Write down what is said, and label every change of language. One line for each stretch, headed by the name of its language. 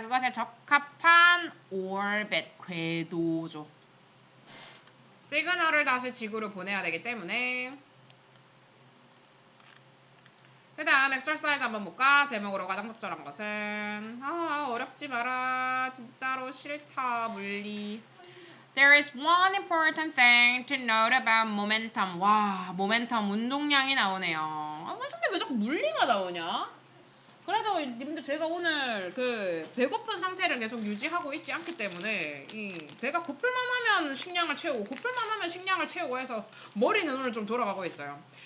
Korean: 그것에 적합한 orbit 궤도죠. 시그널을 다시 지구로 보내야 되기 때문에. 그 다음 엑서사이즈 한번 볼까? 제목으로 가장 적절한 것은 어렵지 마라. 진짜로 싫다 물리.
English: There is one important thing to note about momentum.
Korean: 와, 모멘텀 운동량이 나오네요. 근데 왜 자꾸 물리가 나오냐? 그래도 님들 제가 오늘 그 배고픈 상태를 계속 유지하고 있지 않기 때문에 이 배가 고플만 하면 식량을 채우고 고플만 하면 식량을 채우고 해서 머리는 오늘 좀 돌아가고 있어요.